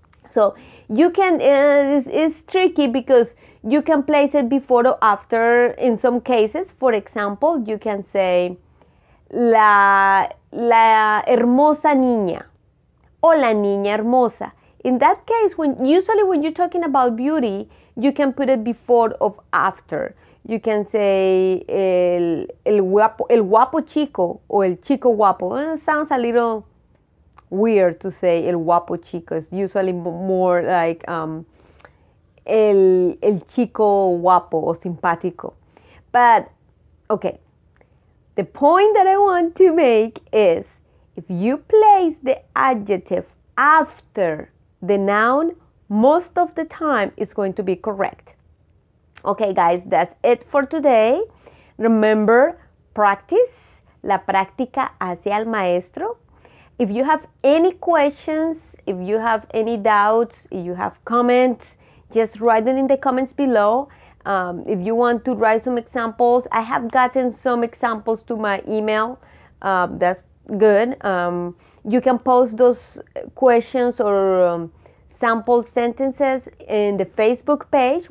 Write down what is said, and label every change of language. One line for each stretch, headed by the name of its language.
English: So you can, it's tricky because you can place it before or after in some cases. For example, you can say
Spanish: la hermosa niña o la niña hermosa.
English: In that case, usually when you're talking about beauty, you can put it before or after. You can say
Spanish: el guapo chico
English: or
Spanish: el chico guapo.
English: It sounds a little weird to say
Spanish: el guapo chico.
English: It's usually more like
Spanish: el chico guapo
English: or simpático. But, okay, the point that I want to make is if you place the adjective after the noun, most of the time it's going to be correct. Okay, guys, that's it for today. Remember, practice.
Spanish: La práctica hace al maestro.
English: If you have any questions, if you have any doubts, if you have comments, just write them in the comments below. If you want to write some examples, I have gotten some examples to my email. That's good. You can post those questions or sample sentences in the Facebook page.